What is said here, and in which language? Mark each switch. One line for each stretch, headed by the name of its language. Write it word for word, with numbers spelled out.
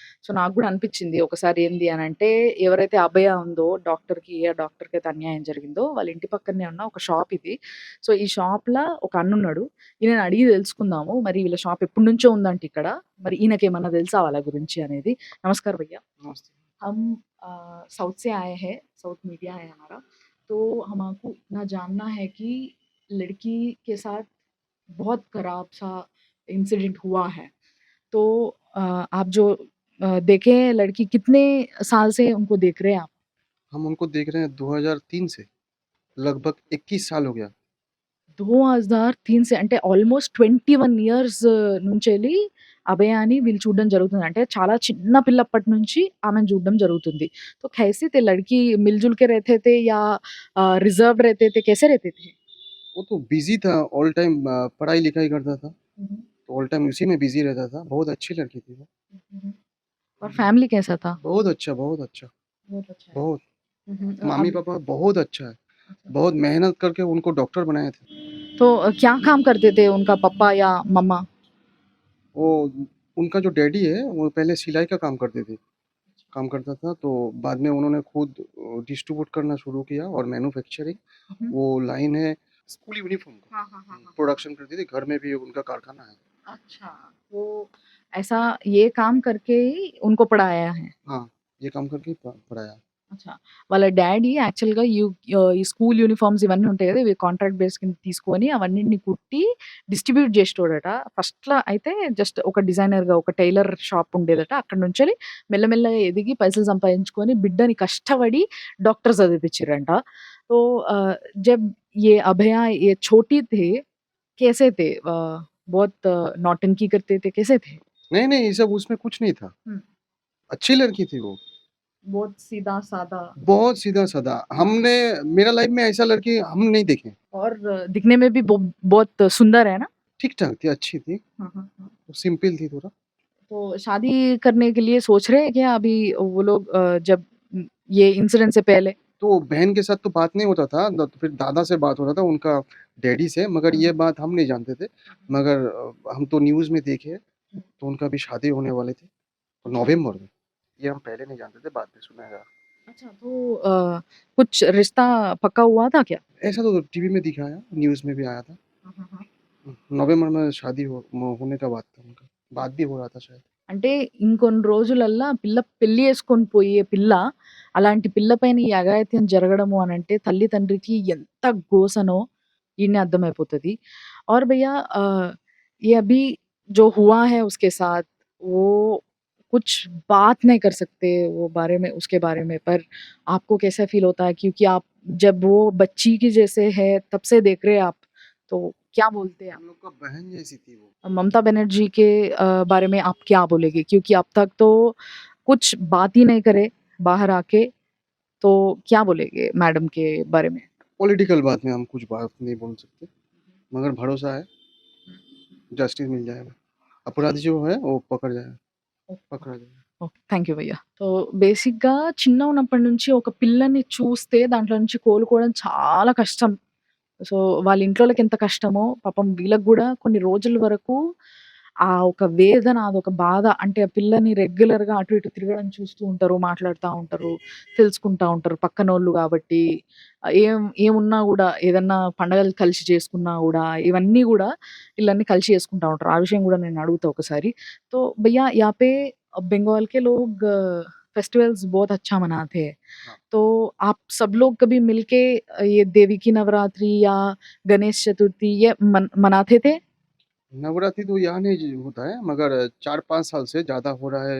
Telugu: So నాకు కూడా అనిపించింది ఒకసారి ఏంది అని అంటే, ఎవరైతే అభయ ఉందో డాక్టర్కి, ఏ డాక్టర్కి అయితే అన్యాయం జరిగిందో వాళ్ళ ఇంటి పక్కనే ఉన్న ఒక షాప్ ఇది. సో ఈ షాప్లో ఒక అన్న ఉన్నాడు, ఈయన అడిగి తెలుసుకుందాము, మరి వీళ్ళ షాప్ ఎప్పటి నుంచో ఉందంటే ఇక్కడ, మరి ఈయనకేమన్నా తెలుసా వాళ్ళ గురించి అనేది.
Hindi: నమస్కార్ భయ్యా, नमस्ते। हम अ, साउथ से आए हैं, साउथ मीडिया है हमारा, तो हमको इतना जानना है कि लड़की के साथ बहुत खराब सा इंसिडेंट हुआ है, तो अ, आप जो अ, देखे हैं लड़की, कितने साल से उनको देख रहे हैं आप? हम उनको देख रहे हैं दो हज़ार तीन से, लगभग इक्कीस साल हो गया।
Telugu: టూ థౌజండ్ త్రీ సే అంటే ఆల్మోస్ట్ ట్వంటీ వన్ ఇయర్స్ నుంచి వెళ్ళి అభయాన్ని వీళ్ళు చూడడం జరుగుతుంది. అంటే చాలా చిన్న పిల్లప్పటి నుంచి ఆమెను చూడడం జరుగుతుంది.
Hindi: तो कैसे थे लड़की, मिलजुल के रहते थे या रिजर्व रहते थे, कैसे रहते थे? वो तो बिजी था, ऑल टाइम पढ़ाई लिखाई करता था, तो ऑल टाइम उसी में बिजी रहता था। बहुत अच्छी लड़की थी वो। और फैमिली कैसा था? बहुत अच्छा, बहुत अच्छा, बहुत अच्छा है। बहुत हम्म, अ, मामी अब- पापा बहुत अच्छा है। बहुत मेहनत करके उनको डॉक्टर बनाए थे। तो अ, क्या काम करते थे उनका पापा या मम्मा? वो उनका जो डैडी है वो पहले सिलाई का काम करते थे, काम करता था, तो बाद में उन्होंने खुद डिस्ट्रीब्यूट करना शुरू किया और मैन्युफैक्चरिंग, वो लाइन है स्कूल यूनिफॉर्म हाँ, हाँ, हाँ, का हाँ। प्रोडक्शन करती थी। घर में भी उनका कारखाना है। अच्छा, वो ऐसा ये काम करके ही उनको पढ़ाया है. हाँ, ये काम करके प- पढ़ाया।
Telugu: అచ్చా, వాళ్ళ డాడీ యాక్చువల్గా యూ ఆ, ఈ స్కూల్ యూనిఫామ్స్ ఇవన్నీ ఉంటాయి కదా, ఇవి కాంట్రాక్ట్ బేస్ కింద తీసుకొని అవన్నింటిని కుట్టి డిస్ట్రిబ్యూట్ చేసేటోడట. ఫస్ట్లో అయితే జస్ట్ ఒక డిజైనర్గా ఒక టైలర్ షాప్ ఉండేదట. అక్కడ నుంచి వెళ్ళి మెల్లమెల్లగా ఎదిగి పైసలు సంపాదించుకొని బిడ్డని కష్టపడి డాక్టర్ చదివిపించారంట.
Hindi: సో ఆ, జబ్ ఏ అభయ ఏ చోటీ తే కేసే తే ఆ, బహుత్ ఆ, నౌటంకీ కర్తే తే కేసే తే? नहीं नहीं ये सब उसमें कुछ नहीं था। హ్మ్. अच्छी लड़की थी वो, బహుత్ సీదా సాదా बहुत सीधा साधा। हमने मेरा लाइफ में ऐसा लड़की हम नहीं देखे। और दिखने में भी बहु- बहुत सुंदर है ना. ठीक ठाक थी, अच्छी थी, हाँ, हाँ, हाँ। सिंपल थी थोड़ा। तो शादी करने के लिए सोच रहे हैं क्या अभी वो लोग? अ, जब म, ये इंसिडेंट से पहले तो बहन के साथ तो बात नहीं होता था, न- तो फिर दादा से बात होता था, उनका डैडी से, मगर ये बात हम नहीं जानते थे। मगर अ, हम तो न्यूज़ में देखे तो उनका भी शादी होने वाले थे, तो नवंबर में। ये हम पहले नहीं जानते थे, बाद में सुना है। अच्छा, तो अ, कुछ रिश्ता पक्का हुआ था क्या? ऐसा तो टीवी में दिखाया, न्यूज़ में भी आया था। नवंबर में शादी हो, होने का बात था उनका, बात भी हो रहा था शायद।
Telugu: అంటే ఇంకొన్ని రోజులల్లా పిల్ల పెళ్లి చేసుకొని పోయే పిల్ల, అలాంటి పిల్ల పైన ఈ అఘాయిత్యం జరగడము అని అంటే తల్లి తండ్రికి ఎంత గోసనో ఈయన అర్థమైపోతుంది.
Hindi: और भैया अ, ये अभी जो हुआ है उसके साथ वो कुछ बात नहीं कर सकते वो बारे में, उसके बारे में, पर आपको कैसा फील होता है क्योंकि आप जब वो बच्ची की जैसे है तब से देख रहे हैं आप, तो क्या बोलते हैं आप? हम लोग का बहन जैसी थी वो। ममता बनर्जी के अ, बारे में आप क्या बोलेंगे क्योंकि अब तक तो कुछ बात ही नहीं करे बाहर आके, तो क्या बोलेंगे मैडम के बारे में? पॉलिटिकल बात में हम कुछ बात नहीं बोल सकते, मगर भरोसा है जस्टिस मिल जाएगा, अपराधी जो है वो पकड़ जाएगा, पकड़ा जाएगा।
English: Okay, thank you భయ్య.
Telugu: సో బేసిక్గా చిన్న ఉన్నప్పటి నుంచి ఒక పిల్లని చూస్తే దాంట్లో నుంచి కోలుకోవడం చాలా కష్టం. సో వాళ్ళ ఇంట్లోకి ఎంత కష్టమో పాపం వీళ్ళకి కూడా కొన్ని రోజుల వరకు ఆ ఒక వేదన, అదొక బాధ. అంటే ఆ పిల్లని రెగ్యులర్గా అటు ఇటు తిరగడం చూస్తూ ఉంటారు, మాట్లాడుతూ ఉంటారు, తెలుసుకుంటా ఉంటారు పక్కనోళ్ళు కాబట్టి. ఆ, ఏం ఏమున్నా కూడా ఏదన్నా పండగలు కలిసి చేసుకున్నా కూడా ఇవన్నీ కూడా వీళ్ళన్నీ కలిసి చేసుకుంటా ఉంటారు. ఆ విషయం కూడా నేను అడుగుతా ఒకసారి.
Hindi: తో భయ్యా యాపే बंगाल के लोग फेस्टिवल्स बहुत अच्छा मनाते हैं, हाँ। तो आप सब लोग कभी मिलके अ, ये देवी की नवरात्रि या गणेश चतुर्थी ये मन, मनाते थे? नवरात्रि तो यहाँ नहीं होता है, मगर चार पाँच साल से ज़्यादा हो रहा है।